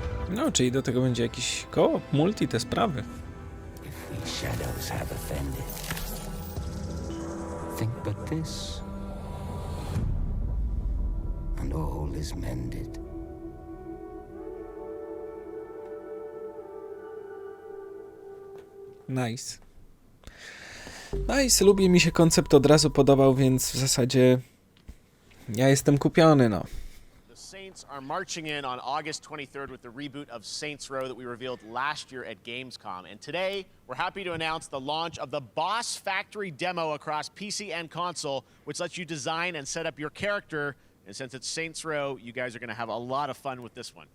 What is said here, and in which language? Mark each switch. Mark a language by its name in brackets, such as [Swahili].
[Polish] No, czyli do tego będzie jakiś koop, multi, te sprawy. [English] The shadows have offended. Think but this, and all is mended. Nice. [Polish] Nice, lubię, mi się koncept od razu podobał, więc w zasadzie ja jestem kupiony, no. [English] The Saints are marching in on August 23rd with the reboot of Saints Row that we revealed last year at Gamescom. And today, we're happy to announce the launch of the Boss Factory demo across PC and console, which lets you design and set up your character. And since it's Saints Row, you guys are going to have a lot of fun with this one.